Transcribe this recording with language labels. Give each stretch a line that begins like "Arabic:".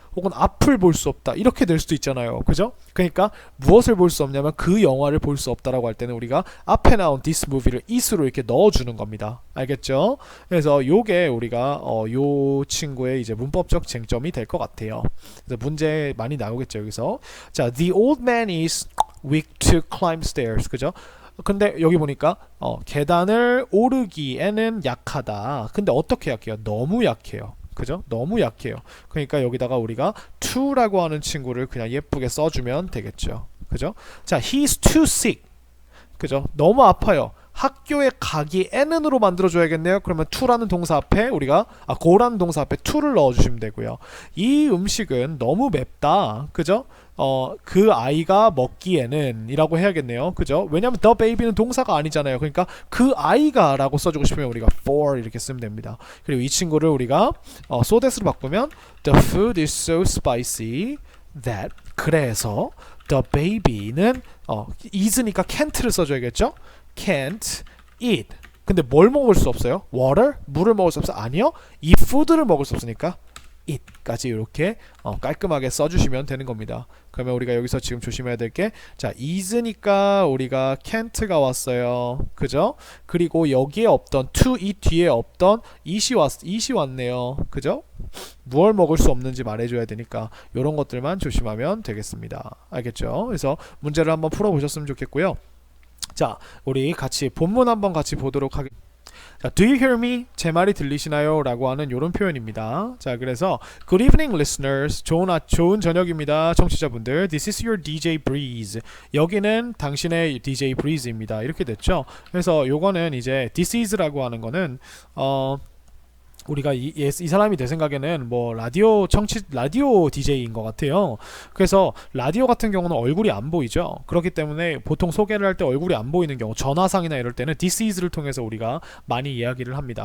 Korean: 혹은 앞을 볼 수 없다. 이렇게 될 수도 있잖아요. 그죠? 그러니까 무엇을 볼 수 없냐면 그 영화를 볼 수 없다라고 할 때는 우리가 앞에 나온 this movie를 is로 이렇게 넣어주는 겁니다. 알겠죠? 그래서 요게 우리가 요 친구의 이제 문법적 쟁점이 될 것 같아요. 그래서 문제 많이 나오겠죠 여기서.
English: 자, the old man is weak to climb stairs.
Korean: 그죠? 근데 여기 보니까 계단을 오르기에는 약하다. 근데 어떻게 약해요? 너무 약해요. 그죠? 너무 약해요. 그러니까 여기다가 우리가 to라고 하는 친구를 그냥 예쁘게 써주면 되겠죠. 그죠? 자,
English: he's too sick.
Korean: 그죠? 너무 아파요. 학교에 가기에는으로 만들어줘야겠네요. 그러면 to라는 동사 앞에 우리가 go라는 동사 앞에 to를 넣어주시면 되고요. 이 음식은 너무 맵다. 그죠? 그 아이가 먹기에는 이라고 해야겠네요. 그죠? 왜냐면 the baby는 동사가 아니잖아요. 그러니까 그 아이가 라고 써주고 싶으면 우리가 for 이렇게 쓰면 됩니다. 그리고 이 친구를 우리가 so that으로 바꾸면
English: the food is so spicy that
Korean: 그래서 the baby는 is니까 can't를 써줘야겠죠?
English: can't eat.
Korean: 근데 뭘 먹을 수 없어요? water? 물을 먹을 수 없어? 아니요. 이 food를 먹을 수 없으니까 it까지 이렇게 깔끔하게 써주시면 되는 겁니다. 그러면 우리가 여기서 지금 조심해야 될 게 자, is니까 우리가 can't가 왔어요. 그죠? 그리고 여기에 없던 to eat 뒤에 없던 it이 왔네요. 그죠? 무얼 먹을 수 없는지 말해줘야 되니까 이런 것들만 조심하면 되겠습니다. 알겠죠? 그래서 문제를 한번 풀어보셨으면 좋겠고요. 자, 우리 같이 본문 한번 같이 보도록 하겠습니다. 자,
English: do you hear me?
Korean: 제 말이 들리시나요? 라고 하는 이런 표현입니다. 자, 그래서
English: good evening listeners.
Korean: 좋은 저녁입니다. 청취자분들.
English: This is your DJ Breeze.
Korean: 여기는 당신의 DJ Breeze입니다. 이렇게 됐죠. 그래서 요거는 이제 this is라고 하는 거는 우리가 이 사람이 내 생각에는 뭐 라디오 DJ인 것 같아요. 그래서 라디오 같은 경우는 얼굴이 안 보이죠. 그렇기 때문에 보통 소개를 할 때 얼굴이 안 보이는 경우, 전화상이나 이럴 때는 this is를 통해서 우리가 많이 이야기를 합니다.